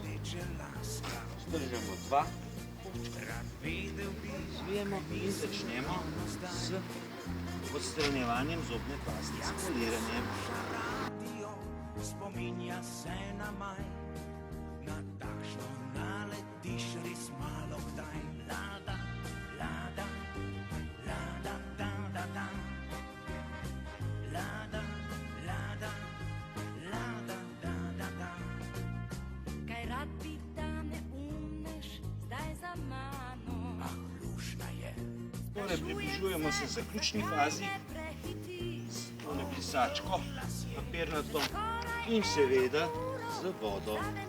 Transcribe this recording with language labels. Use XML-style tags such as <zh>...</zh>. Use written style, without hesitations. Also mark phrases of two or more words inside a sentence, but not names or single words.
<sl>Stržemo 2, zvijemo in začnemo z odstranjevanjem zobne paste, s poliranjem. Spominja se na maj, na takšno naletiš res malo kdaj. Lada, lada, lada, da, da, da. Lada, lada, lada, da, da, da. Kaj rad bi, da me umneš zdaj za mano? Ah, lušna je. Torej, približujemo se zaključni fazi s tole brisačko, papirnato in seveda z vodo.</sl>